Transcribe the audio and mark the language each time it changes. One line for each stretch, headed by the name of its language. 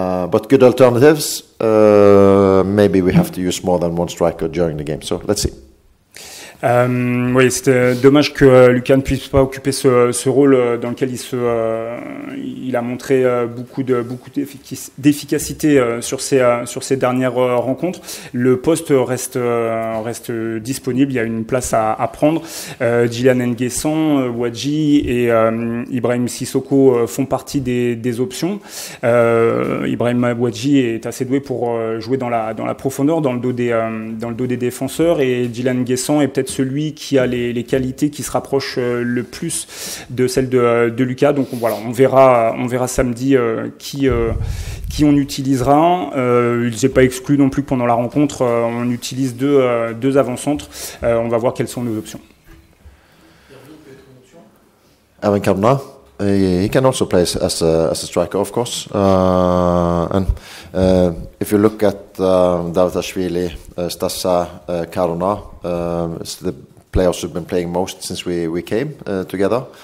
English: But good alternatives. Maybe we have to use more than one striker during the game. So let's see.
French: Oui, c'était dommage que Lucas ne puisse pas occuper ce rôle dans lequel il a montré beaucoup d'efficacité sur ces dernières rencontres. Le poste reste disponible, il y a une place à prendre. Djilan Nguessan, Wadji et Ibrahim Sissoko font partie des options. Ibrahim Wadji est assez doué pour jouer dans la profondeur, dans le dos des défenseurs, et Djilan Nguessan est peut-être celui qui a les qualités qui se rapprochent le plus de celles de Lucas. Donc voilà, on verra samedi qui on utilisera. Il n'est pas exclu non plus que pendant la rencontre, on utilise deux avant-centres. On va voir quelles sont nos options.
English: Ervin Cardona, he can also play as a striker, of course. And if you look at Davutashvili, Stassa, Cardona, it's the players who've been playing most since we came together.